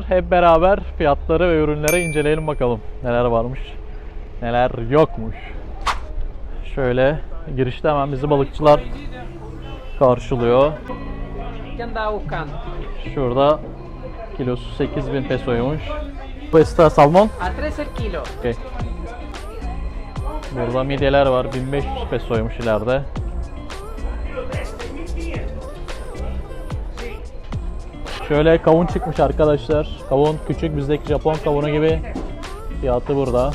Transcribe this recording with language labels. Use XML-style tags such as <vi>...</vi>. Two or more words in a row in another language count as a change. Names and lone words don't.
<tr>Hep beraber fiyatları ve ürünleri inceleyelim bakalım. Neler varmış, neler yokmuş. Şöyle girişte hemen bizi balıkçılar karşılıyor. Şurada kilosu 8000 pesoymuş.</tr> <es>Bu esta salmon. A 3 el kilo.</es> <tr>Okay. Burada midyeler var. 1500 pesoymuş ileride. Şöyle kavun çıkmış arkadaşlar. Kavun küçük, bizdeki Japon kavunu gibi. Fiyatı burada.</tr>